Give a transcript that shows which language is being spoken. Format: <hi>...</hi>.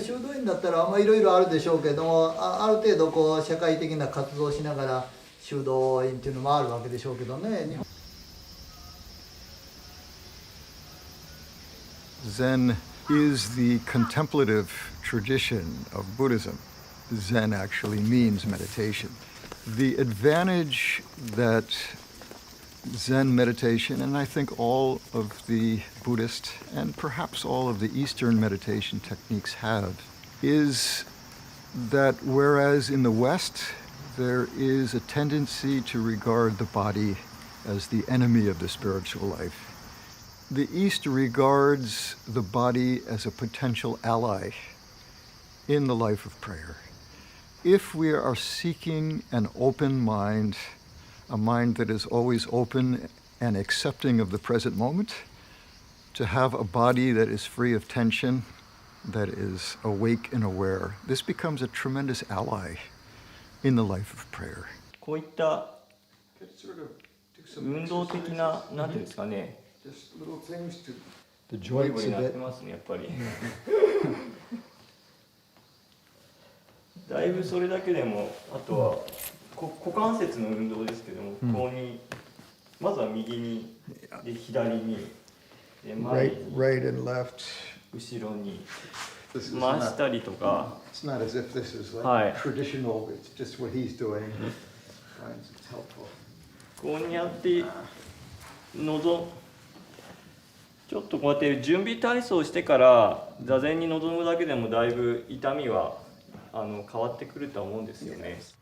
<ja>修道院だったらいろいろあるでしょうけども、ある程度こう社会的な活動をしながら修道院っていうのもあるわけでしょうけどね。</ja> <en>Zen is the contemplative tradition of Buddhism. Zen actually means meditation. The advantage that Zen meditation, and I think all of the Buddhist and perhaps all of the Eastern meditation techniques have, is that whereas in the West there is a tendency to regard the body as the enemy of the spiritual life, the East regards the body as a potential ally in the life of prayer. If we are seeking an open mind, a mind that is always open and accepting of the present moment, to have a body that is free of tension, that is awake and aware, this becomes a tremendous ally in the life of prayer.</en> <ja>こういった運動的な、なんていうんですかね、ゴリゴリやってますね、やっぱり。だいぶそれだけでも、あとは股関節の運動ですけども、ここにまずは右に、で左に、で前に、</ja> <en>right and left.</en> <ja>後ろに回したりとか。</ja> <en>It's not as if this is like traditional. It's just what he's doing. It's helpful.</en> <ja>こうやってちょっとこうやって準備体操してから座禅に臨むだけでもだいぶ痛みは変わってくると思うんですよね。</ja>